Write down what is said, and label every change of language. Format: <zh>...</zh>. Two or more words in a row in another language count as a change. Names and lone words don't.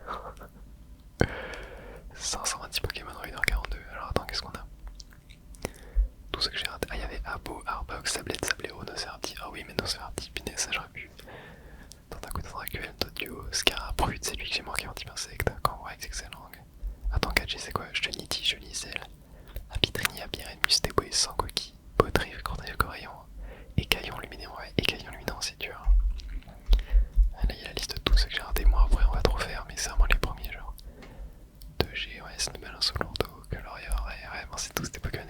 <fr>526 Pokémon en 1h42. Alors attends, qu'est-ce qu'on a? Tout ce que j'ai raté. Ah, il y avait Abo, Arbox, Sablette, Sabléo, Nocerti. Ah oui, mais Nocerti, punaise, ça j'aurais pu. Tentacoute, Dracuel, Dodio, Scarabrude, c'est lui que j'ai manqué en type insecte. Kangourax, excellent. Attends, 4G, c'est quoi? Cheniti, Chenicel, Apitrini, Abiren, Mustebo et Sangoki, Botrive, Cordaille, Corayon, Écaillon, Luminant, ouais, Écaillon, Luminant, c'est dur. Ah, là, il y a la liste de tous ceux que j'ai raté. Moi, après, on va trop faire, mais c'est vraiment les premiers, genre. 2G, ouais, Snowball, Solourdo, Coloria, ouais, vraiment, c'est tous des</fr>